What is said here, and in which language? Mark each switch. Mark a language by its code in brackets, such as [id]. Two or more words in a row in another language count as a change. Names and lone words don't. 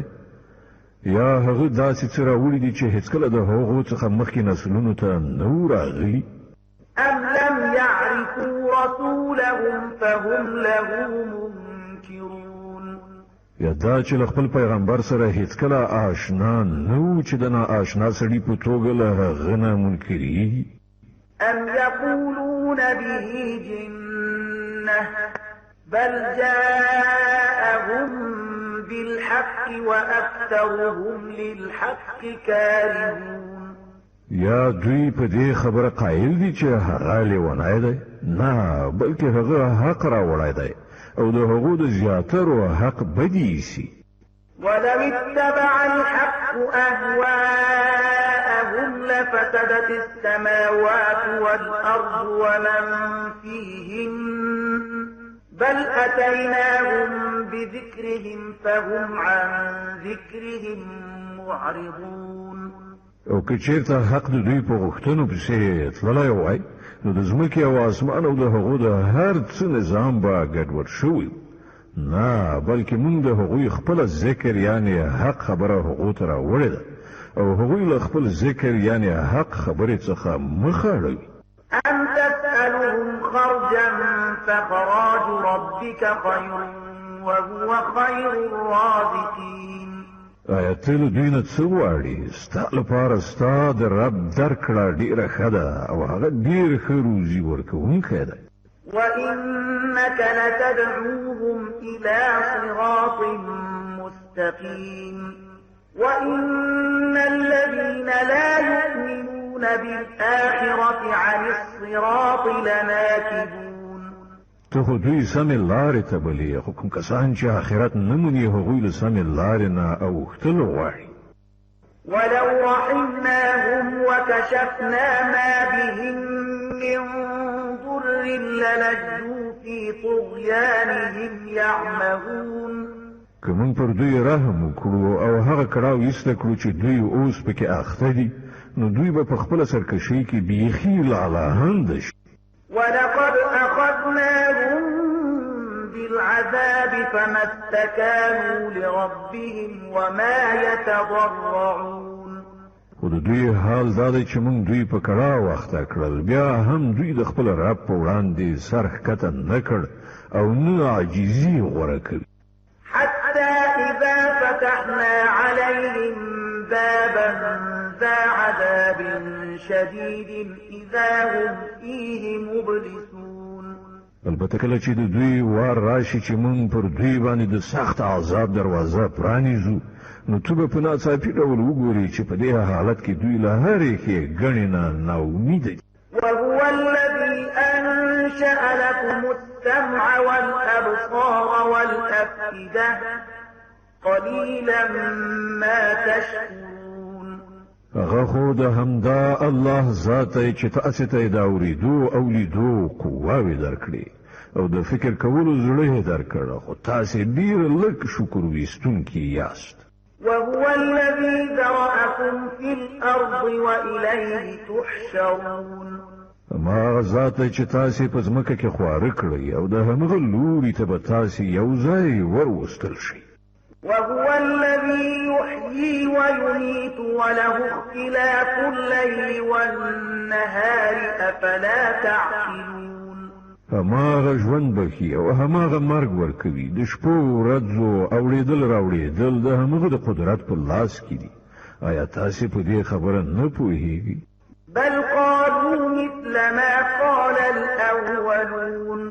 [ps] یا هغه داسې څه راوړي دي چې هیڅکله د هغو څخه مخکې نسلونو ته نه وو راغلي؟ [ar] أم لم يعرفوا رسولهم فهم له منكرون. [ps] یا دا چې له خپل پیغمبر سره هیڅکله آشنا نه وو چې د ناآشنا سړي په توګه له هغه نه منکرېږي. [ar] أم يقولون به جنة بل جاءهم بالحق وأكثرهم للحق كارهون. [ps] یا دوی په دې خبره قایل دي چې هغه لیونی دی؟ نه، بلکې هغه حق راوړی دی او د هغو د زیاترو حق بدی ایسي. [ar] ولو اتبع الحق أهواءهم لفسدت السماوات والأرض ومن فيهن بل أتيناهم بذكرهم فهم عن ذكرهم معرضون. [ps] او که چیرته حق د دوی په غوښتنو پسې تللی وای نو د ځمکې او اسمان او د هغو د هر څه نظام به ګډوډ شوی. نه، بلکې موږ د هغوی خپل ذکر یعنی حق خبره هغو ته راوړې ده او هغوی له خپل ذکر یعنی حق خبرې څخه مخ اړوي. [ar] أم تسألهم خرجا فخراج ربك خير وهو خير الرازقين. [ps] آیا ته له دوی نه څه غواړې؟ ستا لپاره ستا د رب درکړه ډېره ښه ده او هغه ډېر ښه روزي ورکوونکی دی. [ar] وإنك لتدعوهم إلى صراط مستقيم وإن الذين لا يؤمنون بالآخرة عن الصراط لناكبون. [ps] ته خو دوی سمې لارې ته بلې، خو کوم کسان چې آخرت نه مني هغوی له سمې لارې نه اوښتل غواړي. [ar] ولو رحمناهم وكشفنا ما بهم من ضر للجوا في طغيانهم يعمهون. [ps] که موږ پر دوی رحم وکړو او هغه کړاو ایسته کړو چې دوی اوس پکې اخته دي نو دوی به په خپله سرکشۍ کې بیخي لعلهنده شي. [ar] ولقد أخذناهم بالعذاب فما استكانوا لربهم وما يتضرعون. [ps] خو د دوی حال دا دی چې موږ دوی په کړاو اخته کړل، بیا هم دوی د خپل رب په وړاندې سر ښکته نه کړ او نه عاجزي غوره کوي. [ar] حتى إذا فتحنا عليهم بابا ذا عذاب شديد إذا هم فيه مبلسون. [ps] البته کله چې د دوی وار راشي چې موږ پر دوی باندې د سخت عذاب دروازه پرانیزو نو ته به په ناڅاپي ډول وګورې چې په دې حالت کې دوی له هرې ښېګڼې نه ناامیده دي. [ar] وهو الذي أنشأ لكم السمع والأبصار والأفئدة قليلا ما تشكرون. [ps] هغه خو د همدا الله ذات دی چې تاسې ته یې د اورېدو او لیدو قواوې درکړي، او د فکر کولو زړه درکړه، خو تاسو ډیر لږ شکر ویستونکي یاست. [ar] وهو الذي ذرأكم في الأرض وإليه تحشرون. [ps] ما ذات چې تاسو په ځمکه کې خواره کړی او د همغه لوري ته به تاسو یو ځای وروستل شي. [ar] وهو الذي يحيي ويميت وله اختلاف الليل والنهار أفلا تعقلون. [ps] هماغه ژوند بخي او هماغه مرګ ورکوي، د شپو ورځو اوریدل راوړېدل د همغه د قدرت په لاس کې دي. آیا تاسو په دې خبره نه پوهیږئ؟ [ar] بل قالوا مثل ما قال الأولون.